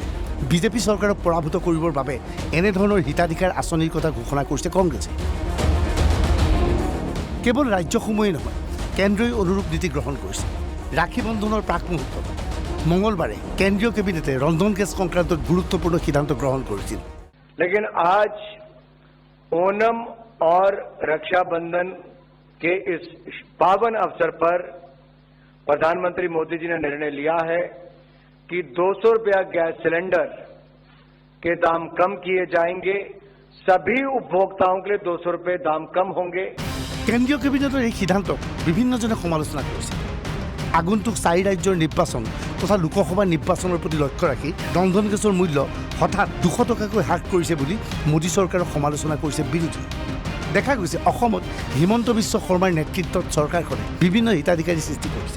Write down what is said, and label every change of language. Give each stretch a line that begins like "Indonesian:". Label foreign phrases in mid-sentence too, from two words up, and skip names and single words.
Assamese: বিজেপি চৰকাৰক পৰাভূত কৰিবৰ বাবে এনেধৰণৰ হিতাধিকাৰ আঁচনিৰ কথা ঘোষণা কৰিছে কংগ্ৰেছে। কেৱল ৰাজ্যসমূহেই নহয়, কেন্দ্ৰই অনুৰূপ নীতি গ্ৰহণ কৰিছে। ৰাখী বন্ধনৰ প্ৰাক মুহূৰ্তত মঙলবাৰে কেন্দ্ৰীয় কেবিনেটে ৰন্ধন গেছ সংক্ৰান্তত গুৰুত্বপূৰ্ণ সিদ্ধান্ত গ্ৰহণ কৰিছিল।
Hindi: लेकिन आज ओणम और रक्षाबंधन के इस पावन अवसर पर प्रधानमंत्री मोदी जी ने निर्णय लिया है कि 200 रुपया गैस सिलेंडर के दाम कम किए जाएंगे। सभी उपभोक्ताओं के लिए 200 रुपये दाम कम होंगे।
Assamese: কেন্দ্ৰীয় কেবিনেটৰ এই সিদ্ধান্তক বিভিন্নজনে সমালোচনা কৰিছে। আগন্তুক 4 ৰাজ্যৰ নিৰ্বাচন তথা লোকসভা নিৰ্বাচনৰ প্ৰতি লক্ষ্য ৰাখি ৰন্ধন গেছৰ মূল্য হঠাৎ 200 টকাকৈ হ্ৰাস কৰিছে বুলি মোদী চৰকাৰক সমালোচনা কৰিছে বিৰোধী। দেখা গৈছে অসমত হিমন্ত বিশ্ব শৰ্মাৰ নেতৃত্বত চৰকাৰখনে বিভিন্ন হিতাধিকাৰী সৃষ্টি কৰিছে।